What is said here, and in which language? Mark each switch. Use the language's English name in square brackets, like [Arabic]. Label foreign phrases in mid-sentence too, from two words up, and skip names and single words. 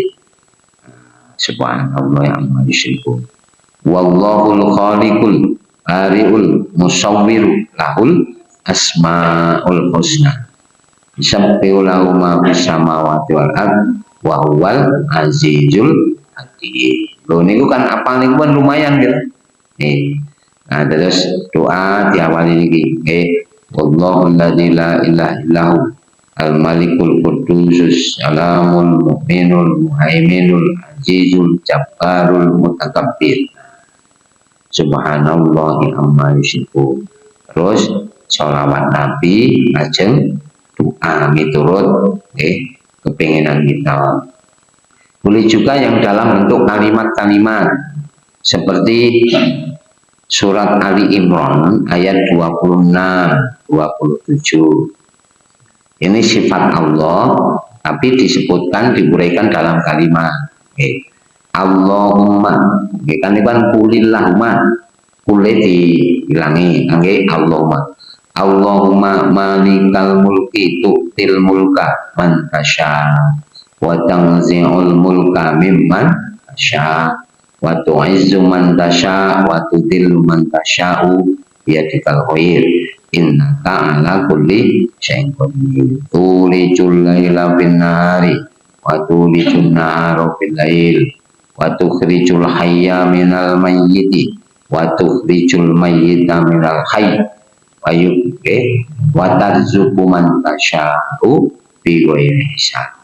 [Arabic] سبحان الله يا عما يشركون. والله الخالق البارئ المصور له الأسماء الحسنى. يسبح له ما في السماوات والأرض وهو العزيز الحكيم. [Javanese] Loh niku kan apal niku kan lumayan gitu. Nah terus doa diawali niki. [Arabic] والله لا إله إلا هو الملك القدوس السلام المؤمن المهيمن العزيز الجبار المتكبر. سبحان الله عما يشركون. [Javanese] Terus sholawat Nabi lajeng doa miturut kepinginan kita. [Indonesian] Boleh juga yang dalam bentuk kalimat-kalimat seperti surat Ali Imran ayat 26, 27. Ini sifat Allah tapi disebutkan diuraikan dalam kalimat. Allahumma, kan ini kan kulillahumma, kulih dihilangi, Allahumma. [Arabic] اللهم مالك الملك تؤتي الملك من تشاء وتنزع الملك ممن تشاء وتعز من تشاء وتذل من تشاء بيدك الخير إنك على كل شيء قدير. تولج الليل بالنهار وتولج النهار بالليل وتخرج الحي من الميت وتخرج الميت من الحي و وترزق من تشاء بغير حساب.